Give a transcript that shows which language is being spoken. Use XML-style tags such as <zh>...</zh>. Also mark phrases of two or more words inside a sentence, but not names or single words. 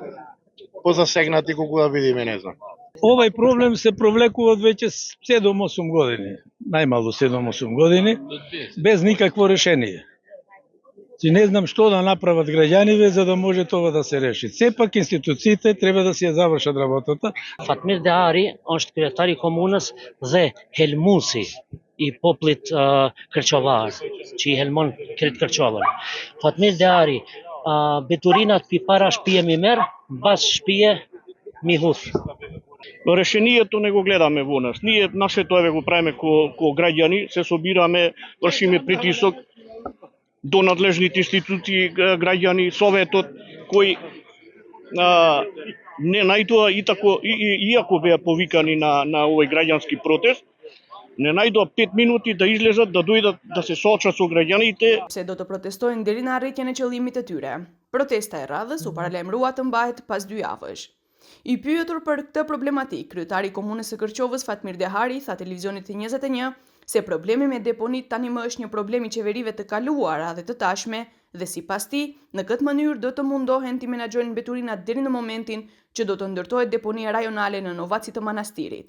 <mk>Позасегнати колку да видиме, не знам. Овај проблем се провлекува од веќе 7-8 години, најмало 7-8 години, без никакво решение. Си не знам што да направат граѓаниве за да може тоа да се реши. Сепак институциите треба да си ја завршат работата.</mk> <sq>Fatmir Deari është kryetari i komunës dhe helmusi i popullit kërçovar, që i helmon krejt Kërçovën. Fatmir Deari, beturinat pi para shpije mi merr, mbas shpije mi huth.</sq> <mk>Решението не го гледаме во нас. Ние нашето еве го правиме ко граѓани, се собираме, вршиме притисок до надлежните институции, граѓани, советот, кои не најдоа иако беа повикани на овој граѓански протест, не најдоа 5 минути да излезат, да дојдат да се соочат со граѓаните.</mk> <sq>Pse do të protestojnë deri në arritjen e qëllimit të tyre. Protesta e radhës u paralajmërua të mbahet pas 2 javësh. I pyetur për këtë problematik, kryetari i komunës së Kërqovës Fatmir Deari tha televizionit të 21 se problemi me deponit tani më është një problem i qeverive të kaluara dhe të tashme dhe sipas tij, në këtë mënyrë do të mundohen të menaxhojnë mbeturinat deri në momentin që do të ndërtohet deponia rajonale në Novaci të Manastirit.</sq>